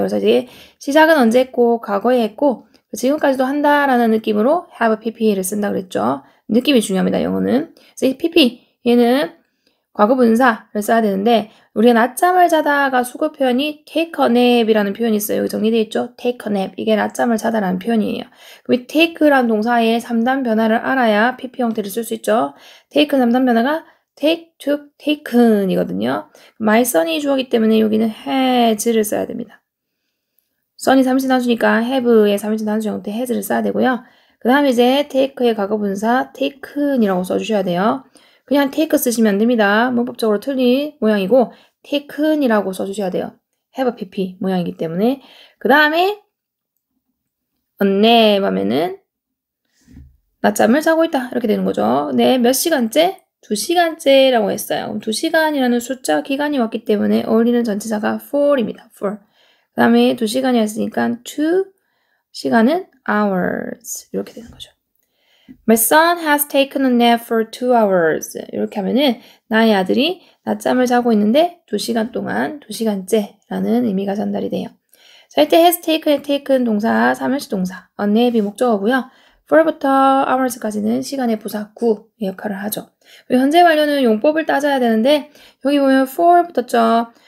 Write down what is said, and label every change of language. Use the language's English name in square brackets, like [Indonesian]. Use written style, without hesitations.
[Korean] 그래서 이제 시작은 언제 했고 과거에 했고 지금까지도 한다라는 느낌으로 have pp를 쓴다 그랬죠. 느낌이 중요합니다. 영어는. 그래서 이 pp 얘는 과거 분사를 써야 되는데 우리가 낮잠을 자다가 수거 표현이 take a nap이라는 표현이 있어요. 여기 정리되어 있죠. take a nap. 이게 낮잠을 자다라는 표현이에요. 그럼 이 take라는 동사의 3단 변화를 알아야 pp 형태를 쓸 수 있죠. take 3단 변화가 take, took, taken 이거든요. my son이 주어기 때문에 여기는 has를 써야 됩니다. son이 3인칭 단수니까 have의 3인칭 단수 형태 has를 써야 되고요. 그 다음에 이제 take의 과거 분사 taken이라고 써주셔야 돼요. 그냥 take 쓰시면 안 됩니다. 문법적으로 틀린 모양이고 taken이라고 써주셔야 돼요. have pp 모양이기 때문에. 그 다음에 a nap 하면은 낮잠을 자고 있다 이렇게 되는 거죠. 네, 몇 시간째? 2시간째라고 했어요. 그럼 2시간이라는 숫자 기간이 왔기 때문에 어울리는 전치사가 for입니다. for. 그 다음에 2시간이었으니까 2시간은 hours 이렇게 되는 거죠. [English] My son has taken a nap for 2 hours. [Korean] 이렇게 하면은 나의 아들이 낮잠을 자고 있는데 2시간 동안 2시간째라는 의미가 전달이 돼요. 자, 이때 has taken 동사, 3연식 동사, a nap이 목적어고요. for부터 hours까지는 시간의 부사 구의 역할을 하죠. 현재 완료는 용법을 따져야 되는데 여기 보면 for 붙었죠.